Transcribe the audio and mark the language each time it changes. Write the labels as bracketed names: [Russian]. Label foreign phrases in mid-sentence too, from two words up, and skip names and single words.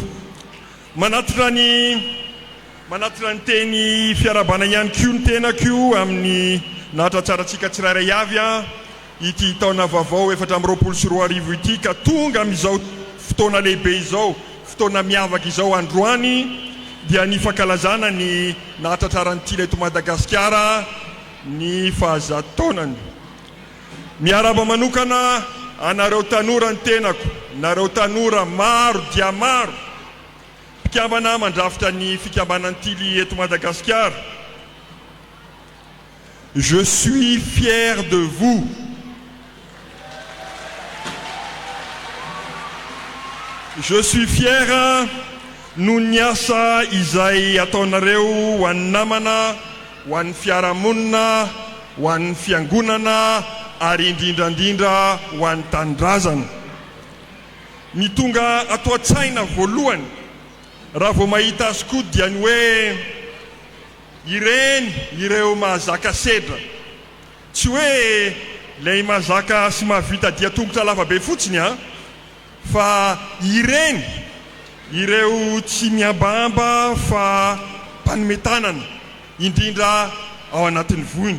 [Malagasy] Manatitra ny teny fiarabana ihany koa ny tenako amin'ny nahatra tsaratsika tsirairay avy a ity taona vaovao 2024 ity ka tonga amin'izao fotoana lehibe izao, fotoana miavaka izao androany, dia ny fankalazana ny nahatra tsarany tily eto Madagasikara ny fahazahataonany. Miaraba manokana anareo tanora ny tenako, nareo tanora maro dia maro mpikambana mandrafitra ny fikambanany tily eto Madagasikara. [French] Je suis fier de vous. Je suis fier [Malagasy] noho ny asa izay ataonareo ho an'ny namana, ho an'ny fiarahamonina, ho an'ny fiangonana ary indrindrandrindra ho an'ny tanindrazana. Ny tonga ato an-tsaina voalohany raha vao mahita azy koa dia ny hoe ireo mahazaka sedra, tsy hoe lay mahazaka sy mahavita dia tongotra lavabe fotsiny a, fa ireo tsy miambamba fa mpanometanana indrindra ao anatin'ny voiny.